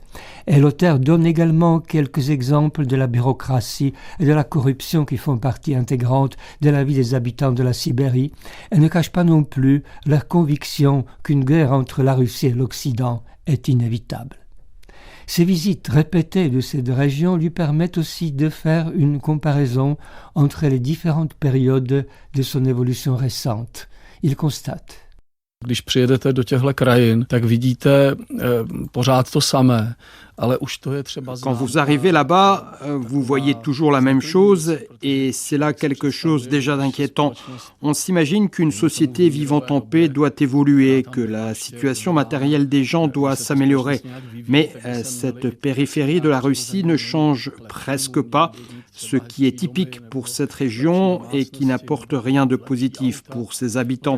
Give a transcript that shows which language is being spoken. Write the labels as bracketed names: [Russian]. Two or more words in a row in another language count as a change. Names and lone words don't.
[French] Et l'auteur donne également quelques exemples de la bureaucratie et de la corruption qui font partie intégrante de la vie des habitants de la Sibérie et ne cache pas non plus leur conviction qu'une guerre entre la Russie et l'Occident est inévitable. Ces visites répétées de ces deux régions lui permettent aussi de faire une comparaison entre les différentes périodes de son évolution récente. Il constate: [Czech] Když přijedete do těchto krajin, tak vidíte pořád to samé. [French] Quand vous arrivez là-bas, vous voyez toujours la même chose et c'est là quelque chose déjà d'inquiétant. On s'imagine qu'une société vivant en paix doit évoluer, que la situation matérielle des gens doit s'améliorer. Mais cette périphérie de la Russie ne change presque pas, ce qui est typique pour cette région et qui n'apporte rien de positif pour ses habitants.